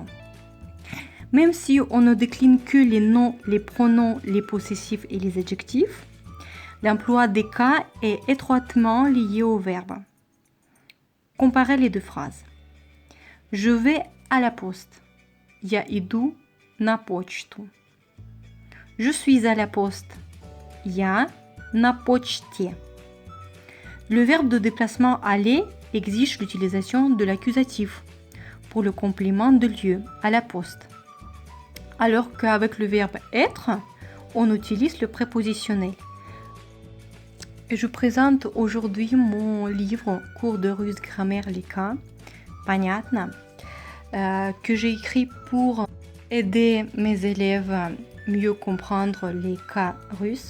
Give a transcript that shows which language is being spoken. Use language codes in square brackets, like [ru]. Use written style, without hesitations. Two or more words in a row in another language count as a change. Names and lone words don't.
[fr] Même si on ne décline que les noms, les pronoms, les possessifs et les adjectifs, l'emploi des cas est étroitement lié au verbe. Comparez les deux phrases. Je vais à la poste. [ru] Я иду на почту. [fr] Je suis à la poste. [ru] Я на почте. [fr] Le verbe de déplacement aller exige l'utilisation de l'accusatif pour le complément de lieu, à la poste. Alors qu'avec le verbe être, on utilise le prépositionnel. Et je présente aujourd'hui mon livre Cours de russe grammaire les cas, Понятно, que j'ai écrit pour aider mes élèves à mieux comprendre les cas russes.